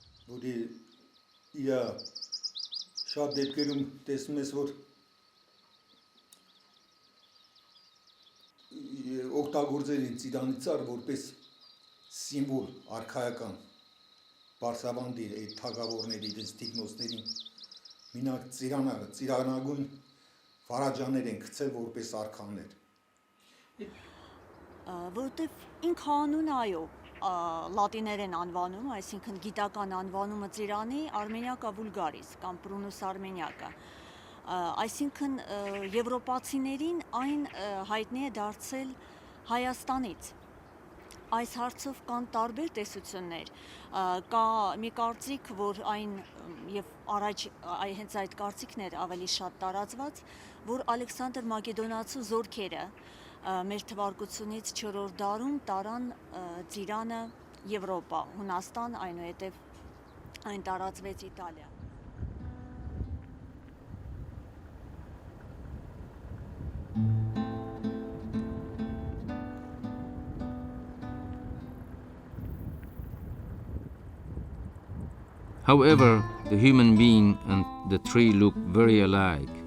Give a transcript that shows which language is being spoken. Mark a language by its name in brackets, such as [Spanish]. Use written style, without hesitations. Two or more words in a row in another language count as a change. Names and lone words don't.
[Armenian] որի իա շատ դեպքերում տեսնում ես, որ օգտագործել են ծիրանի ծառ որպես սիմվոլ արխայական բարձրավանդի այդ թագավորների իրենց տիկնոցներին մինակ ծիրանագույն վարաջաններ են գցել որպես արքաներ որտեվ ինքանուն այո լատիներեն անվանում, այսինքն գիտական անվանումը ծիրանի [Latin] Armeniaca vulgaris [Armenian] կամ [Latin] Prunus armeniaca, [Armenian] այսինքն եվրոպացիներին այն հայտնի է դարձել Հայաստանից։ Այս հարցով կան տարբեր տեսություններ, կա մի կարծիք, որ այն եւ առաջ հենց այդ կարծիքն էր ավելի շատ տարածված, որ Ալեքսանդր Մակեդոնացու զորքերը մեր թվարկությունից 4-րդ դարում տարան ծիրանը Եվրոպա, Հունաստան, այնուհետև այն տարածվեց Իտալիա։ [English] However, the human being and the tree look very alike.